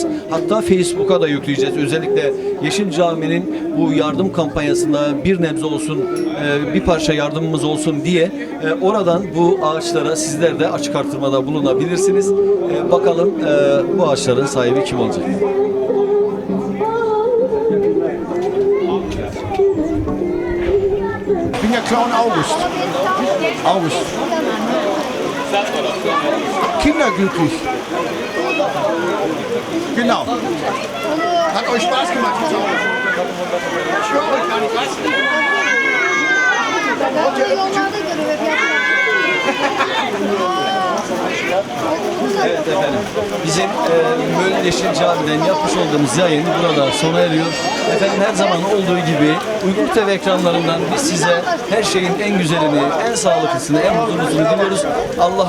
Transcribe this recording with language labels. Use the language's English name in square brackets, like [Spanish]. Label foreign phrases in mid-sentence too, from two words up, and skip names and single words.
[Turkish] Hatta Facebook'a da yükleyeceğiz. Özellikle Yeşil Cami'nin bu yardım kampanyasında bir nebze olsun, bir parça yardımımız olsun diye oradan bu ağaçlara sizler de açık artırmada bulunabilirsiniz. Bakalım bu ağaçların sahibi kim olacak? [German] Ich bin ja Clown August. August. Kinderglücklich. Genau. Hat euch Spaß gemacht zu Hause? Ich höre euch gar nicht. Was? [Turkish] Evet efendim. Bizim Mölln Yeşil Cami'den yapmış olduğumuz yayın burada sona eriyor. Efendim her zaman olduğu gibi Uygul TV ekranlarından biz size her şeyin en güzelini, en sağlıklısını, en mutluluğunu diliyoruz.